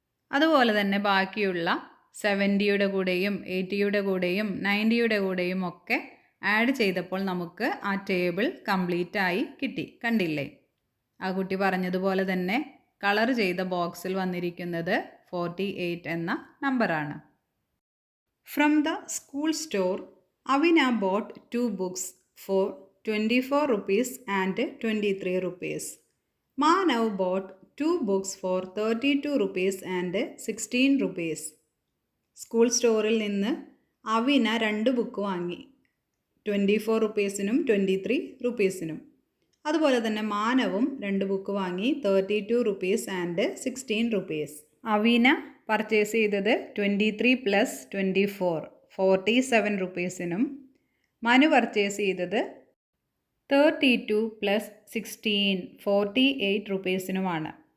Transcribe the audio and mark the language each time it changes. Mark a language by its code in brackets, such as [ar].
[ml] അതുപോലെ തന്നെ ബാക്കിയുള്ള 70യുടെ കൂടെയും 80യുടെ കൂടെയും 90യുടെ കൂടെയും ഒക്കെ ആഡ് ചെയ്തപ്പോൾ നമുക്ക് ആ ടേബിൾ കംപ്ലീറ്റ് ആയി കിട്ടി. കണ്ടില്ലേ? ആ കുട്ടി പറഞ്ഞതുപോലെ തന്നെ കളർ ചെയ്ത ബോക്സിൽ വന്നിരിക്കുന്നത് 48 എന്ന നമ്പറാണ്. [en] From the school store Avina bought 2 books for 24 rupees and 23 rupees. Manav bought 2 books for 32 rupees and 16 rupees. [ml] School സ്റ്റോറിൽ നിന്ന് അവിന 2 ബുക്ക് വാങ്ങി. 24 റുപ്പീസിനും 23 റുപ്പീസിനും. അതുപോലെ തന്നെ മാനവും 2 ബുക്ക് വാങ്ങി 32 rupees and 16 rupees. Avina purchase ചെയ്തത് 23 + 24 47 റുപ്പീസിനും മനു പർച്ചേസ് ചെയ്തത് 32 + 16 48 റുപ്പീസിനുമാണ്.